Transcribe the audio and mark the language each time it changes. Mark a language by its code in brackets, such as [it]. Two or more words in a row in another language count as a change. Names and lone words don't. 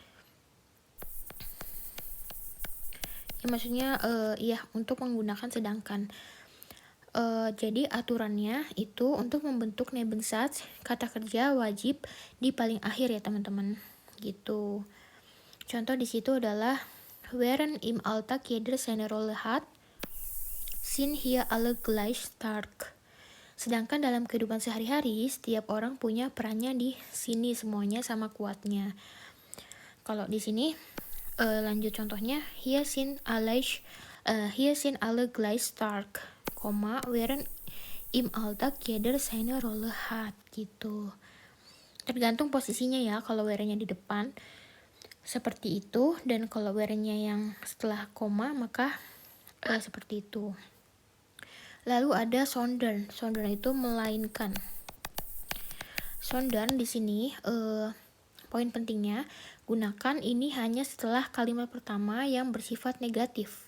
[id] Ya, maksudnya untuk menggunakan sedangkan. Jadi aturannya itu untuk membentuk Nebensatz, kata kerja wajib di paling akhir ya teman-teman. Gitu. Contoh di situ adalah [de] während im Alltag jeder seine Rolle hat, sind hier alle gleich stark. [id] Sedangkan dalam kehidupan sehari-hari, setiap orang punya perannya di sini, semuanya sama kuatnya. Kalau di sini lanjut contohnya, [de] hier sind alle gleich stark, während im Alltag jeder seine Rolle hat, [id] gitu. Tergantung posisinya ya, kalau währendnya di depan seperti itu, dan kalau währendnya yang setelah koma maka seperti itu. Lalu ada sondern. Sondern itu melainkan. Sondern di sini poin pentingnya, gunakan ini hanya setelah kalimat pertama yang bersifat negatif.